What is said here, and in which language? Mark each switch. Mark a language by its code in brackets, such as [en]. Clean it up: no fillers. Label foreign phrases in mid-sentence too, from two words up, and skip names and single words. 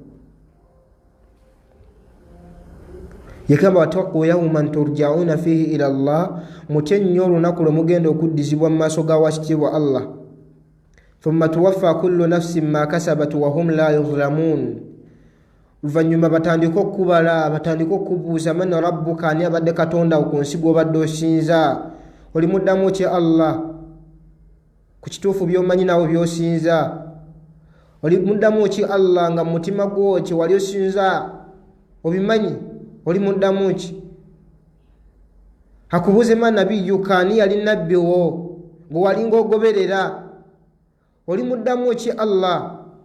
[lg] yegamba [ar] واتقوا يوما ترجعون فيه إلى الله [lg] mutye nnyo olunaku lwe mugenda okuddizibwa mu maaso ga wakitiibwa allah [ar] ثم توفى كل نفس ما كسبت وهم لا يظلمون [lg] oluvannyuma batandika okubala batandika okubuuza [ar] من ربك [lg] ani abadde katonda ku nsi gw'obadde osinza oli muddamu ki allah ku kituufu by'omanyi nawe by'osinza oli muddamu ki allah nga mu mutima gwo kye wali osinza obimanyi oli muddamu ki akubuuze [ar] ما نبيك [lg] ani yali nabbi wo gwe walinga ogoberera oli muddamu ki allah